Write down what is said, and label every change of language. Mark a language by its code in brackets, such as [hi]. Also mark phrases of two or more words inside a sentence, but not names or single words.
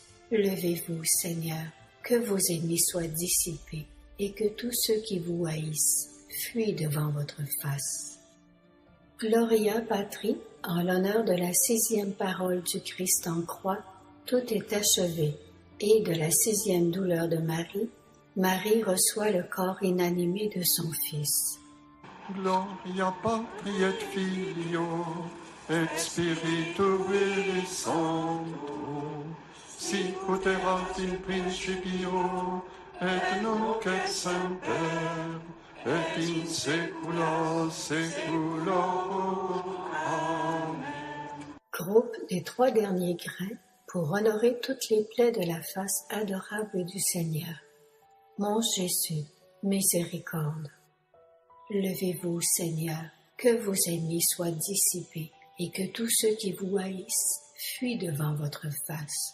[fr] Levez-vous, Seigneur, que vos ennemis soient dissipés et que tous ceux qui vous haïssent fuient devant votre face. [la] Gloria Patri, [fr] en l'honneur de la 6e parole du Christ en croix, Tout est achevé, et de la 6e douleur de Marie, Marie reçoit le corps inanimé de son Fils. [la] Gloria Patri et Filio, et Spiritui Sancto, sicut erat in principio, et nunc et semper, et in saecula saeculorum. Amen. [fr] Groupe des 3 derniers grains pour honorer toutes les plaies de la face adorable du Seigneur. Mon Jésus, miséricorde. Levez-vous, Seigneur, que vos ennemis soient dissipés et que tous ceux qui vous haïssent fuient devant votre face.